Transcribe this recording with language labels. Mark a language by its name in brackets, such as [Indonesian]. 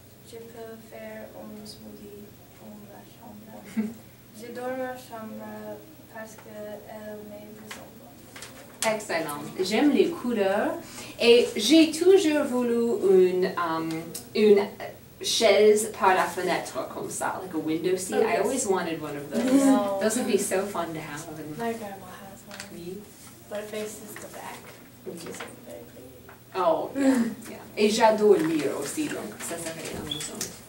[French] Je peux faire un smoothie en ma chambre. J'adore ma chambre parce qu'elle me ressemble. Excellent. J'aime les couleurs et j'ai toujours voulu une chaise par la fenêtre comme ça, [English] like a window seat. Oh, I yes. always wanted one of those. No. Those would be so fun to have. My grandma has one, [French] Oui. [English] but it faces the back, which is very pretty. Oh, yeah, yeah. [French] Et j'adore lire aussi, donc ça serait amusant.